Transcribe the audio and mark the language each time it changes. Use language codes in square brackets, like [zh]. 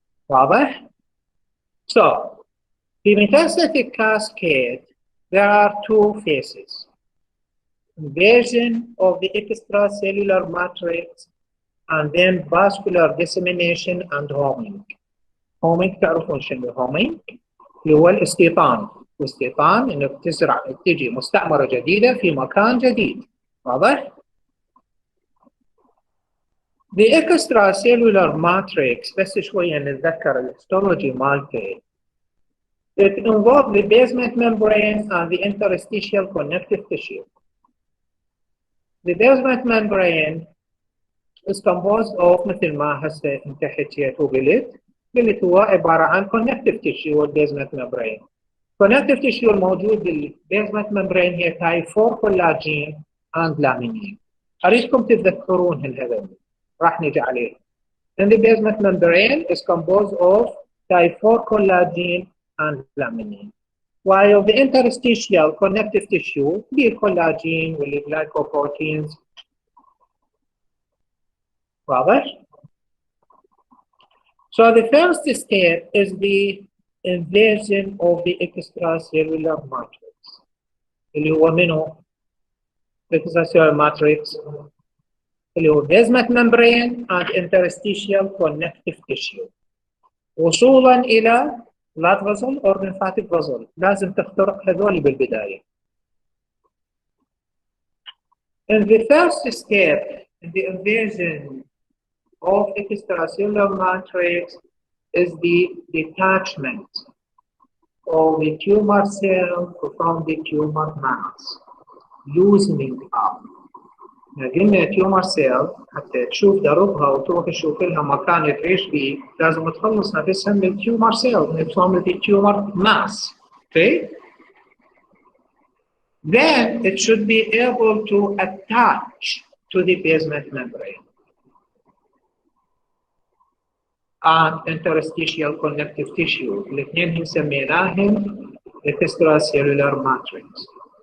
[ar] واضح? [en] So, the metastatic cascade, there are two phases. Invasion of the extracellular matrix and then vascular dissemination and homing. [ar] homing تعرفون شنو homing؟ اللي هو الاستيطان، والاستيطان انك تزرع تجي مستعمرة جديدة في مكان جديد. واضح؟ [en] The extracellular matrix [ar] بس شوية نتذكر الهيستولوجي مالته. [en] It involves the basement membrane and the interstitial connective tissue. The basement membrane is composed of [ar] مثل ما هسه انت حكيت قلت هو عبارة عن connective tissue والبيزمنت membrane. Connective tissue الموجود بالبيزمنت membrane هي تايب 4 كولاجين and لامينين. أريدكم تتذكرون هذول راح نجي عليه. [en] And the basement membrane is composed of type 4 collagen and laminin. While the interstitial connective tissue, the collagen will be glycoproteins. [ar] واضح? [en] So the first step is the invasion of the extracellular matrix. [ar] اللي هو منه [en] extracellular matrix اللي هو basement membrane and interstitial connective tissue. [ar] وصولا إلى [en] blood vessel or lymphatic vessel [ar] لازم تخترق هذول بالبداية. [en] In the first step in the invasion of extracellular matrix is the detachment of the tumor cell from the tumor mass, loosening up. [ar] قلنا تيومر سيل حتى تشوف دربها وتروح تشوف لها مكان تعيش فيه لازم تخلص نفسها من التيومر سيل [en] from the tumor mass. Okay? Then it should be able to attach to the basement membrane and interstitial connective tissue. [ar] الاثنين سميناهم extracellular matrix.